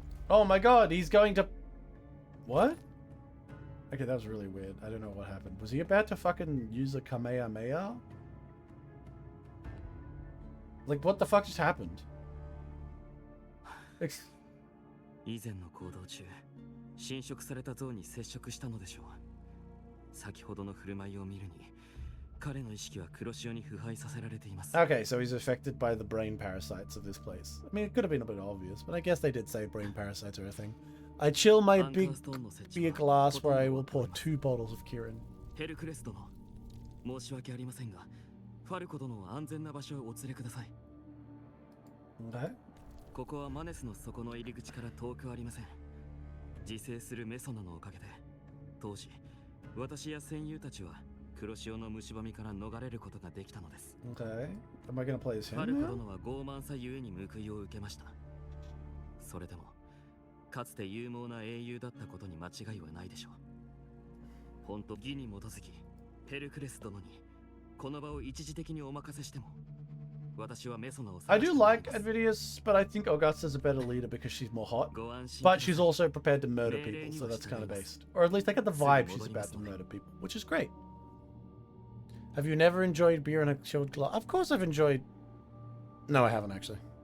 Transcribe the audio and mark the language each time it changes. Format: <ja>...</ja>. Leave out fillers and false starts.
<en>Oh my god, he's going to... What? Okay, that was really weird. I don't know what happened. Was he about to fucking use a Kamehameha? Like, what the fuck just happened?</en> <ja>以前の行動中、侵食された像に接触したのでしょう。先ほどの振る舞いを見るに、彼の意識は黒潮に腐敗させられています。</ja> <en>Okay, so he's affected by the brain parasites of this place. I mean, it could have been a bit obvious, but I guess they did say brain parasites are a thing. I chill my big beer glass where I will pour 2 bottles of Kirin.</en> <ja>ヘルクレス殿、申し訳ありませんが、ファルコ殿を安全な場所へお連れください。</ja> <en>Okay.</en> <ja>ここはマネスの底の入り口から遠くありません。自生するメソナのおかげで、当時、私や戦友たちは黒潮の蝕みから逃れることができたのです。</ja> <en>Okay. Am I gonna play as him?</en> <ja>ファルコ殿は傲慢さゆえに報いを受けました。それでも、かつて勇猛な英雄だったことに間違いはないでしょう。本当義に基づき、ヘルクレス殿にこの場を一時的にお任せしても、</ja> <en>I do like Advidius, but I think Augusta's a better leader because she's more hot. But she's also prepared to murder people, so that's kind of based. Or at least I get the vibe she's about to murder people, which is great. Have you never enjoyed beer in a chilled glass? Of course I've enjoyed... No, I haven't actually.</en>